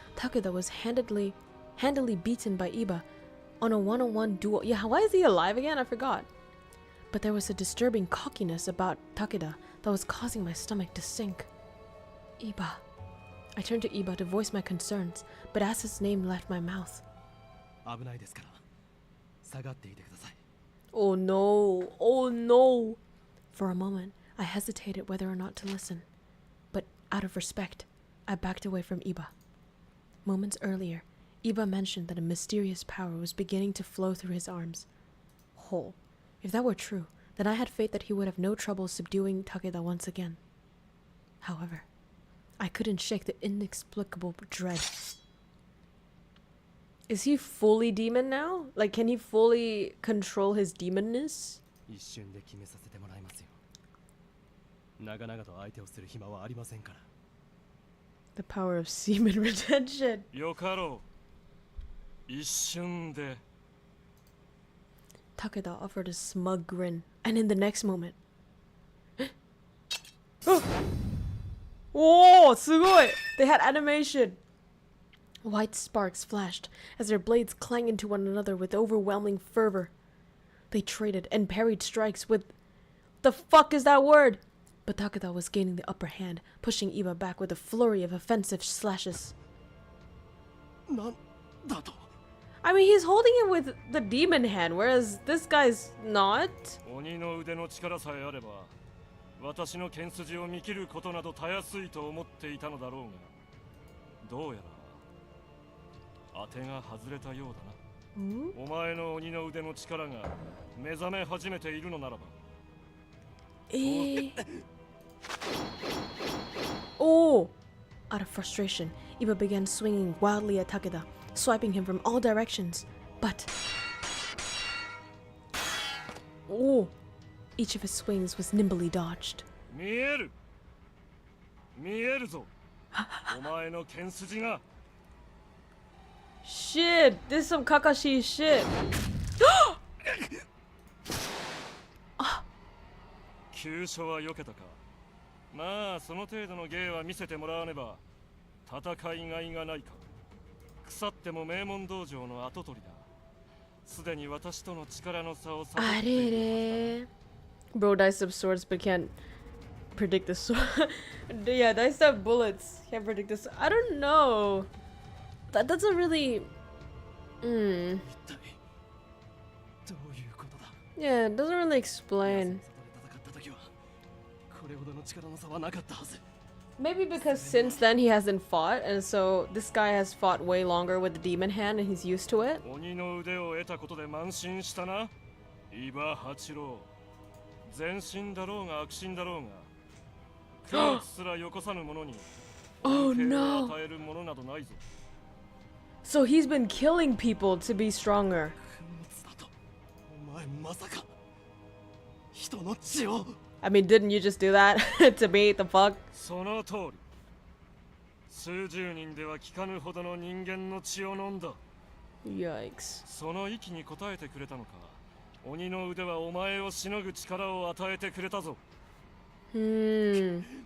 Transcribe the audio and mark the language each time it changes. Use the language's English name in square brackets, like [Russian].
[English] Takeda was handily beaten by Iba on a one-on-one duel. Yeah, why is he alive again? I forgot. But there was a disturbing cockiness about Takeda that was causing my stomach to sink. Iba. I turned to Iba to voice my concerns, but as his name left my mouth. [Japanese] 危ないですから下がっていてください [English] Oh no, oh no. For a moment, I hesitated whether or not to listen. But out of respect, I backed away from Iba. Moments earlier, Iba mentioned that a mysterious power was beginning to flow through his arms. Whole. If that were true, then I had faith that he would have no trouble subduing Takeda once again. However, I couldn't shake the inexplicable dread. Is he fully demon now? Like, can he fully control his demonness? [Japanese] 一瞬で決めさせてもらいますよ長々と相手をする暇はありませんから [English] The power of semen retention. [Japanese] よかろう一瞬で [English] Takeda offered a smug grin, and in the next moment... Oh, sugoi! They had animation! White sparks flashed as their blades clanged into one another with overwhelming fervor. They traded and parried strikes with... The fuck is that word? But Takeda was gaining the upper hand, pushing Iba back with a flurry of offensive slashes. [Japanese] なんだと [English] I mean, he's holding it with the demon hand, whereas this guy's not. [Japanese] 鬼の腕の力さえあれば私の剣筋を見切ることなどたやすいと思っていたのだろうがどうやら当てが外れたようだな、お前の鬼の腕の力が目覚め始めているのならば Oh! [English] Out of frustration, Iba began swinging wildly at Takeda, swiping him from all directions. But... Oh! Each of his swings was nimbly dodged. [Japanese] 見える見えるぞお前の剣筋が [English] Shit! This is some Kakashi shit! [Japanese] 急所は避けたかまあその程度の芸は見せてもらわねば戦いがいがないか腐っても名門道場の跡取りだすでに私との力の差を悟っている [English] Bro diced up swords but can't predict the sword. Yeah, diced up bullets. Can't predict this. I don't know. That doesn't really... [Japanese] 一体どういうことだ [English] Yeah, it doesn't really explain. [Japanese] 戦った時はこれほどの力の差はなかったはず [English] Maybe because since then he hasn't fought, and so this guy has fought way longer with the demon hand and he's used to it. [Japanese] 鬼の腕を得たことで慢心したな伊庭八郎全身だろうが悪心だろうが空気すらよこさぬ者に Oh 恩恵を [English] no! [Japanese] 与えるものなどないぞ [English] So he's been killing people to be stronger. [Japanese] 粉物だとお前まさか人の血を [English] I mean, didn't you just do that to me? The fuck? [Japanese] その通り数十人では効かぬほどの人間の血を飲んだ [English] Yikes. [Japanese] その息に応えてくれたのか鬼の腕はお前をしのぐ力を与えてくれたぞ Hmm.